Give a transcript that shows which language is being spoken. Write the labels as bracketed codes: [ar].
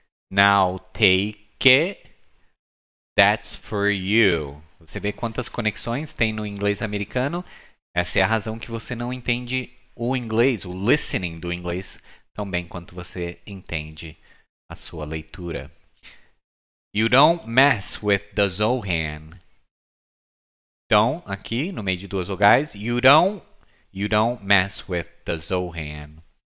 [en] Now take it. That's for you. [pt] Você vê quantas conexões tem no inglês americano? Essa é a razão que você não entende o inglês, o listening do inglês, tão bem quanto você entende a sua leitura. [en] You don't mess with the Zohan. [pt] Don't, aqui no meio de duas vogais. [en] You don't mess with the Zohan.